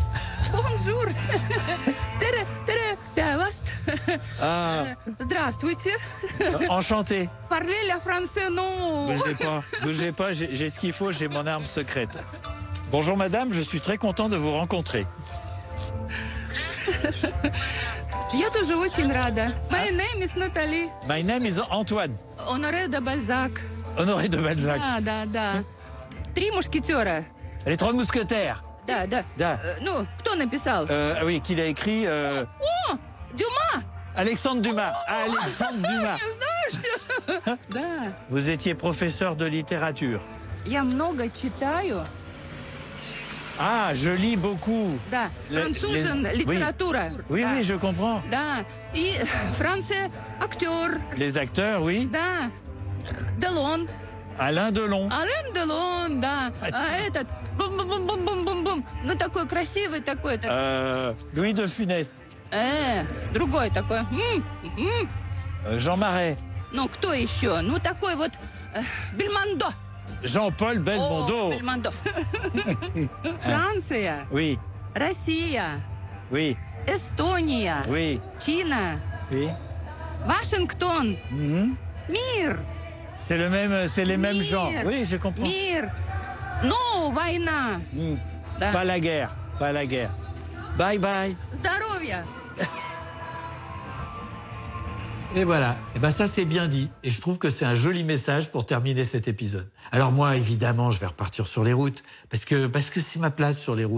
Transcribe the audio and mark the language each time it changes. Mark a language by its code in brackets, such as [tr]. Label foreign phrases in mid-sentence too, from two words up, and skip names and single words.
[fr] Bonjour. Ah. [ru] Здравствуйте. [fr] Enchanté. Parlez le français, non? Bougez pas, j'ai ce qu'il faut, j'ai mon arme secrète. Bonjour madame, je suis très content de vous rencontrer. [ru] Я тоже очень рада. [en] My name is Nathalie. My name is Antoine. Honoré de Balzac. Honoré de Balzac. [ru] Да. 3 мушкетера. [fr] Les 3 mousquetaires. [ru] Да. Ну, кто написал? [fr] Oui, qu'il a écrit... [ru] О, Дюма! Alexandre Dumas. Alexandre Dumas. Да. [fr] Vous étiez professeur de littérature. [ru] Я много читаю. [fr] Ah, je lis beaucoup. [ru] Да. Французен, литература. [fr] Oui, je comprends. [ru] Да. И Франция, актер. [fr] Les acteurs, oui. [ru] Да. Делон. Alain Delon. Alain Delon, да. Этот... Бум-бум-бум-бум-бум-бум. Ну, такой красивый такой. Louis de Funès. Другой такой. Jean Marais. Ну, кто еще? Ну, такой вот... Бельмондо. Jean-Paul Belmondo. Бельмондо. Франция. [fr] Oui. [ru] Россия. [fr] Oui. [ru] Эстония. [fr] Oui. [ru] Чина. [fr] Oui. [ru] Вашингтон. Мир. [fr] C'est les mêmes gens. Oui, je comprends. [ru] Мир. Ну, война. Да. [fr] Pas la guerre. [en] Bye bye. [ru] Здоровья. [fr] Et voilà. Et ben ça c'est bien dit. Et je trouve que c'est un joli message pour terminer cet épisode. Alors moi, évidemment, je vais repartir sur les routes parce que c'est ma place sur les routes.